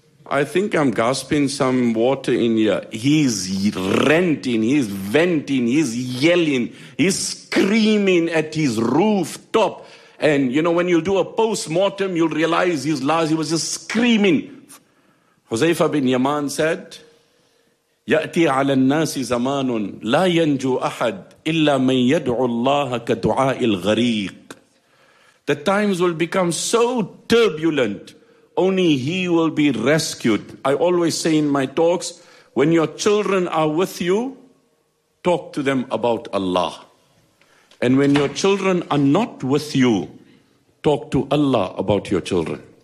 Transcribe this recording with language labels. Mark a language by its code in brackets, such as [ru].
[en] I think I'm gasping some water in here. He's ranting, he's venting, he's yelling, he's screaming at his rooftop. And you know, when you do a post-mortem, you'll realize he was just screaming. [ar] Huzaifa bin Yaman said, يَأْتِي عَلَى النَّاسِ زَمَانٌ لَا يَنْجُو أَحَدٌ إِلَّا مَنْ يَدْعُ اللَّهَ كَدُعَاءِ الْغَرِيقِ. [en] The times will become so turbulent, only he will be rescued. I always say in my talks, when your children are with you, talk to them about Allah. And when your children are not with you, talk to Allah about your children.